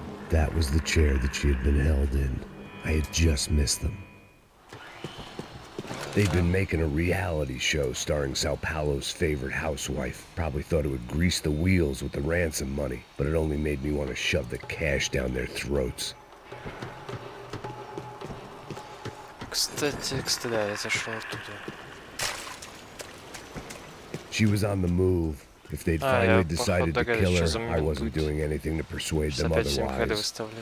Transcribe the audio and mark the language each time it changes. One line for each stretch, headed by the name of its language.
English: that was the chair that she had been held in. I had just missed them. They'd been making a reality show starring Sao Paulo's favorite housewife. Probably thought it would grease the wheels with the ransom money, but it only made me want to shove the cash down their throats.
Russian: Кстати, да, я зашел оттуда.
English: She was on the move. If they'd finally decided to kill her, I wasn't doing anything to persuade them otherwise.